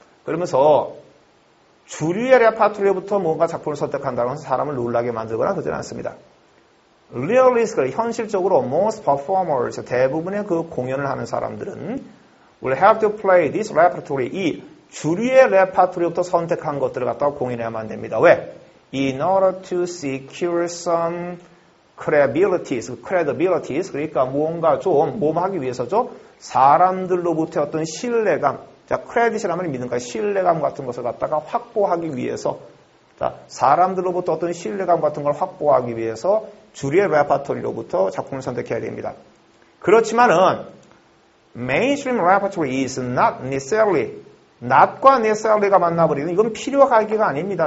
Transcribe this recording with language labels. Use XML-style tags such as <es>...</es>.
<ko>그러면서 주류의 레파토리부터 뭔가 작품을 선택한다고 해서 사람을 놀라게 만들거나 그러지는 않습니다. Realistically, 현실적으로 most performers, 대부분의 그 공연을 하는 사람들은 will have to play this repertory, 이 주류의 레파토리부터 선택한 것들을 갖다가 공연해야만 됩니다. 왜?</ko> <en>In order to secure some credibilities, 그러니까 무언가 좀 하기 위해서죠.</en> <ko>사람들로부터 어떤 신뢰감, 자, 크레딧이라면 믿는가 신뢰감 같은 것을 갖다가 확보하기 위해서, 자, 사람들로부터 어떤 신뢰감 같은 걸 확보하기 위해서 주류의 레파토리로부터 작품을 선택해야 됩니다. 그렇지만은 mainstream repertory is not necessarily, not과 necessary가 만나버리는 이건 필요하기가 아닙니다.</ko>